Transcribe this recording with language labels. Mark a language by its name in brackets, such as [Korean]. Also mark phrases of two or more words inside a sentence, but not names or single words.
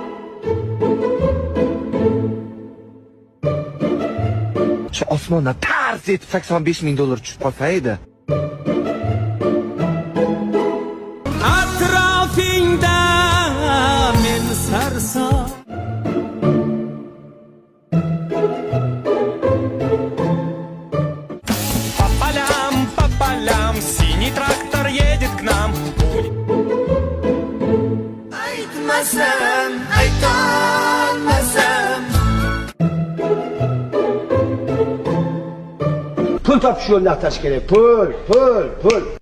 [Uzbek] Shu osmondan tars etib $85,000 tushib qolsa edi. Atrofingda men sarson. [Russian] По полям синий трактор едет к нам. [Uzbek] Aytmasam, aytolmasam. Pul topish yo'lini atash kerak. Pul.